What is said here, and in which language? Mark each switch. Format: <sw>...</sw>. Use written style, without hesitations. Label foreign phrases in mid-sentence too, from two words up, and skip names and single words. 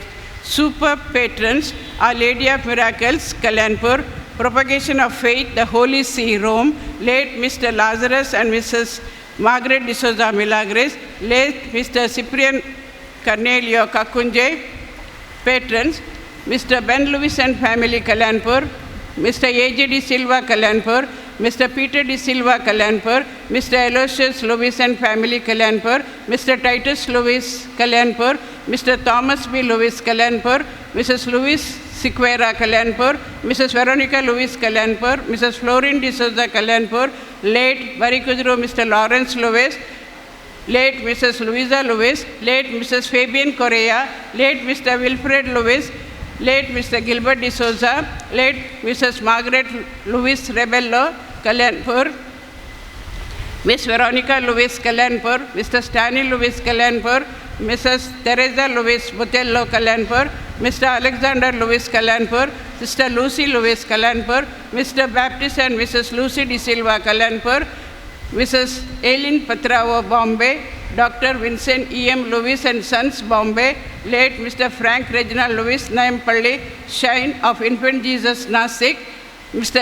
<en>Super patrons: Our Lady of Miracles, Kalyanpur; Propagation of Faith, the Holy See, Rome; late Mr. Lazarus and Mrs. Margaret De Souza Milagres; late Mr. Cyprian Cornelio Kakunje. Patrons: Mr. Ben Louis and family, Kalyanpur; Mr. A.J. De Silva Kalyanpur; Mr. Peter De Silva Kalyanpur; Mr. Aloysius Louis and family, Kalyanpur; Mr. Titus Louis Kalyanpur; Mr. Thomas B. Louis Kalyanpur; Mrs. Louis Siqueira Kalyanpur; Mrs. Veronica Louis Kalyanpur; Mrs. Florin De Souza Kalyanpur; late Barikudru Mr. Lawrence Louis; late Mrs. Louisa Louis; late Mrs. Fabian Correa; late Mr. Wilfred Louis; late Mr. Gilbert De Souza; late Mrs. Margaret Louis Rebello Kalyanpur; Miss Veronica Louis Kalyanpur; Mr. Stanley Louis Kalyanpur; Mrs. Teresa Louis Botello Kalyanpur; Mr. Alexander Louis Kalyanpur; Sister Lucy Louis Kalyanpur; Mr. Baptist and Mrs. Lucy De Silva Kalyanpur; Mrs. Eileen Patrao Bombay; Dr. Vincent E.M. Louis and Sons Bombay; late Mr. Frank Reginald Louis Naimpalli Shine of Infant Jesus Nasik; Mr.</en>